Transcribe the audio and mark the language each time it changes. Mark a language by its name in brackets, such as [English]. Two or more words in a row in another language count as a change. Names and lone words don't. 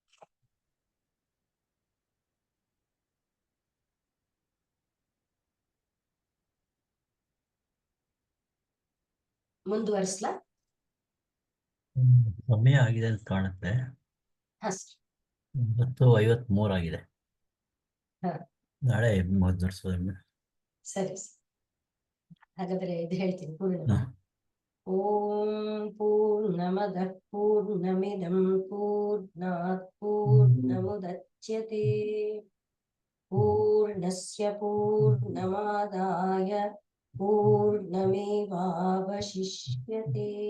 [Kannada] ಮುಂದುವರಿಸ್ಲಾ? ಸಮಯ ಆಗಿದೆ ಅಂತ ಕಾಣುತ್ತೆ. 9:53 ಆಗಿದೆ. ನಾಳೆ ಮುಂದುವರಿಸೋದು. ಸರಿ, ಹಾಗಾದ್ರೆ ಇದು ಹೇಳ್ತೀನಿ ಪೂರ್ಣ. [Sanskrit] ಓಂ ಪೂರ್ಣಮದಃ ಪೂರ್ಣಮಿದಂ ಪೂರ್ಣಾತ್ ಪೂರ್ಣಮುದಚ್ಯತೆ ಪೂರ್ಣಸ್ಯ ಪೂರ್ಣಮಾದಾಯ ಪೂರ್ಣಮೇವಾವಶಿಷ್ಯತೆ.